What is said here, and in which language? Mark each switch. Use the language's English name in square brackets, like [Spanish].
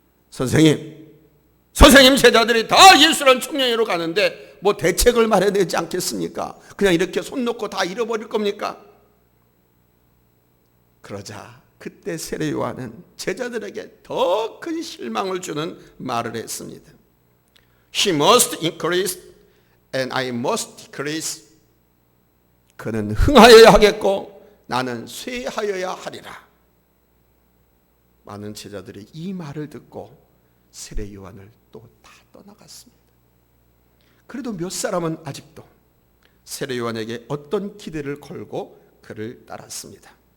[Korean] 선생님 제자들이 다 예수라는 청년으로 가는데 뭐 대책을 마련하지 않겠습니까? 그냥 이렇게 손 놓고 다 잃어버릴 겁니까? 그러자 그때 세례 요한은 제자들에게 더 큰 실망을 주는 말을 했습니다. [English] He must increase and I must decrease. [Korean] 그는 흥하여야 하겠고 나는 쇠하여야 하리라. 많은 제자들이 이 말을 듣고 세례 요한을 또 다 떠나갔습니다. 그래도 몇 사람은 아직도 세례 요한에게 어떤 기대를 걸고 그를 따랐습니다.